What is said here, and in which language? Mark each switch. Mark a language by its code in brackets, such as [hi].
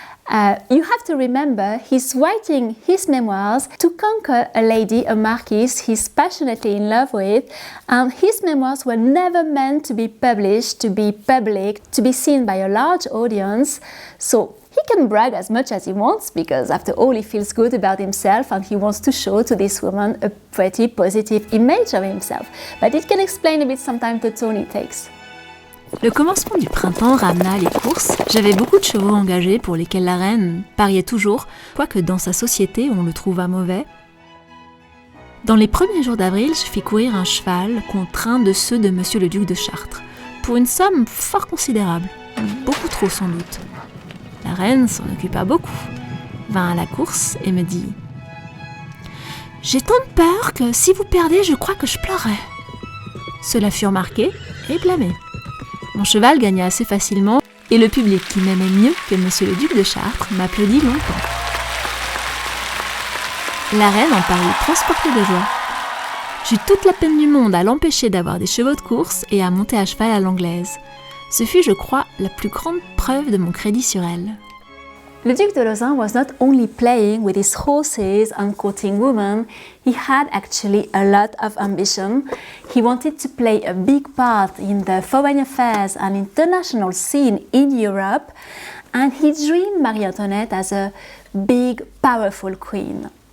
[en] You have to remember he's writing his memoirs to conquer a lady, a marquise he's passionately in love with, and his memoirs were never meant to be published, to be public, to be seen by a large audience. So he can brag as much as he wants because after all he feels good about himself and he wants to show to this woman a pretty positive image of himself. But it can explain a bit sometimes the tone he takes. [fr] Le commencement du printemps ramena les courses. J'avais beaucoup de chevaux engagés pour lesquels la reine pariait toujours, quoique dans sa société on le trouva mauvais. Dans les premiers jours d'avril, je fis courir un cheval contre un de ceux de Monsieur le Duc de Chartres, pour une somme fort considérable, beaucoup trop sans doute. La reine s'en occupa beaucoup, vint à la course et me dit « J'ai tant de peur que si vous perdez, je crois que je pleurerai. » Cela fut remarqué et blâmé. Mon cheval gagna assez facilement et le public qui m'aimait mieux que Monsieur le Duc de Chartres m'applaudit longtemps. La reine en parut transportée de joie. J'eus toute la peine du monde à l'empêcher d'avoir des chevaux de course et à monter à cheval à l'anglaise. Ce fut, je crois, la plus grande preuve de mon crédit sur elle. [en] Le Duc de Lauzun was not only playing with his horses and courting women, he had actually a lot of ambition. He wanted to play a big part in the foreign affairs and international scene in Europe, and he dreamed Marie-Antoinette as a big, powerful queen.